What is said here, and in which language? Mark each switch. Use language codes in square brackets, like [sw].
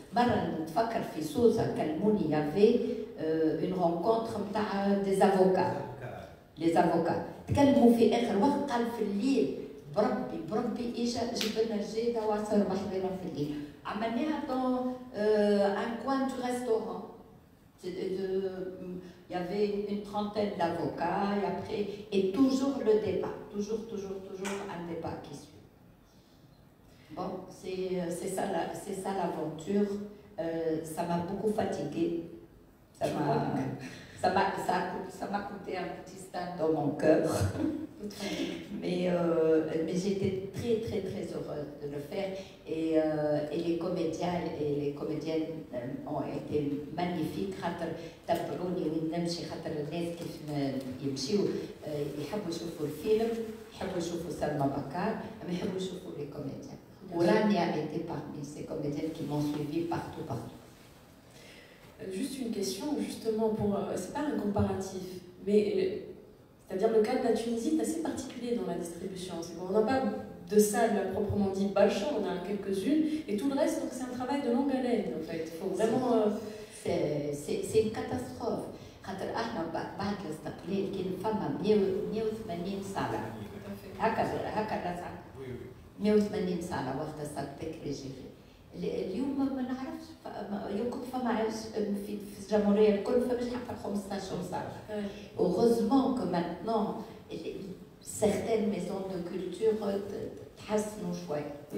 [ar] مرة نتفكر في سوسة كلموني [fr] il y avait une rencontre [ar] نتاع [fr] des avocats les avocats [ar] تكلموا في آخر وقت قال في الليل بربي إجا جبنا الجيدة وصار وحدنا في الليل عملناها [fr] dans un coin du restaurant. Il y avait une trentaine d'avocats et après, et toujours le débat, toujours un débat qui suit. Bon, c'est ça l'aventure. Ça m'a beaucoup fatiguée. Ça m'a coûté un petit stade dans mon cœur. mais j'étais très heureuse de le faire et les comédiens et les comédiennes ont été magnifiques. [ar] خاطر تبعوني وين نمشي خاطر الناس كيف يمشيو يحبوا يشوفوا الفيلم يحبوا يشوفوا سلمى بكار ما يحبوا يشوفوا [fr] les comédiens. ورانيا était parmi ces comédiennes qui m'ont suivi partout. Juste une question, justement, c'est pas un comparatif, mais c'est-à-dire le cas de la Tunisie est assez particulier dans la distribution. On n'a pas de salles proprement dit Balcha, on a quelques-unes, et tout le reste, donc c'est un travail de longue haleine, en fait. Il faut vraiment... C'est une catastrophe. [ar] خاطر احنا بعد الاستقلال كان فما 180 صالة. هكذا 180 صالة وقت السلطة ريجيري. اليوم ما نعرفش يمكن فما في الجمهورية الكل فماش حتى 15 صالة. [fr] Heureusement que maintenant certaines maisons de culture [ar] تحسنوا شوية.